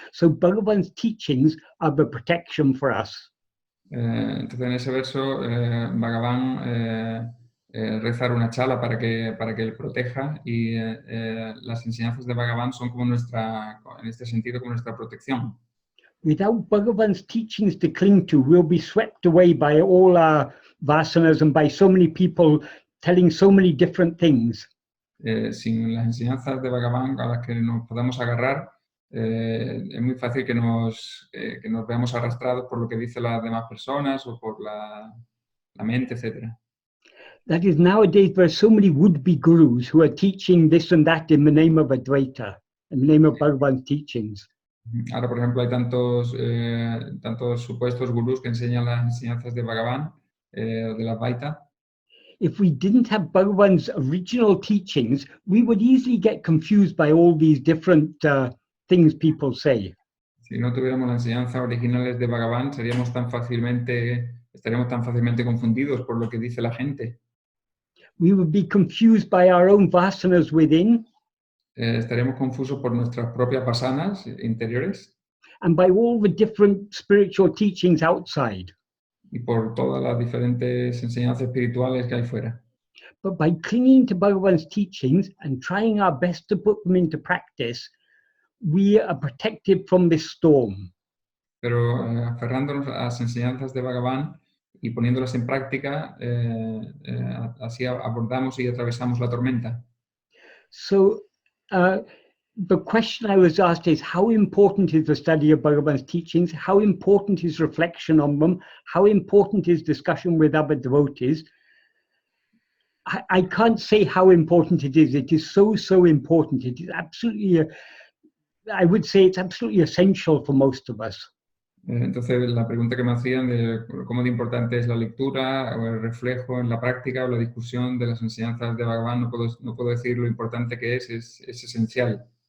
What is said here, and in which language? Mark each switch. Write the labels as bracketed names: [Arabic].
[English] So Bhagavan's teachings are the protection for us. [Spanish] Entonces en ese verso Bhagavan reza a Aruṇāchala para que él proteja y las enseñanzas de Bhagavan son como en este sentido como nuestra protección. [English] Without Bhagavan's teachings to cling to, we'll be swept away by all our vasanas and by so many people telling so many different things. [Spanish] Sin las enseñanzas de Bhagavan a las que nos podamos agarrar, es muy fácil que nos veamos arrastrados por lo que dicen las demás personas o por la mente, etc. [English] That is, nowadays there are so many would-be gurus who are teaching this and that in the name of Advaita, in the name of Bhagavan's teachings. [Spanish] Ahora, por ejemplo, hay tantos supuestos gurús que enseñan las enseñanzas de Bhagavan, de la Advaita. [English] If we didn't have Bhagavan's original teachings, we would easily get confused by all these different things people say. [Spanish] Si no tuviéramos las enseñanzas originales de Bhagavan, estaríamos tan fácilmente confundidos por lo que dice la gente. [English] We would be confused by our own vasanas within. [Spanish] Estaríamos confusos por nuestras propias vasanas interiores. [English] And by all the different spiritual teachings outside. [Spanish] Y por todas las diferentes enseñanzas espirituales que hay fuera. [English] But by clinging to Bhagavan's teachings and trying our best to put them into practice, we are protected from this storm. [Spanish] Pero aferrándonos a las enseñanzas de Bhagavan y poniéndolas en práctica, así abordamos y atravesamos la tormenta. [English] So, the question I was asked is, how important is the study of Bhagavan's teachings? How important is reflection on them? How important is discussion with other devotees? I can't say how important it is. It is so important. It is absolutely, I would say it's absolutely essential for most of us. [Spanish] Entonces, la pregunta que me hacían de cómo de importante es la lectura o el reflejo en la práctica o la discusión de las enseñanzas de Bhagavan, no puedo decir lo importante que es esencial.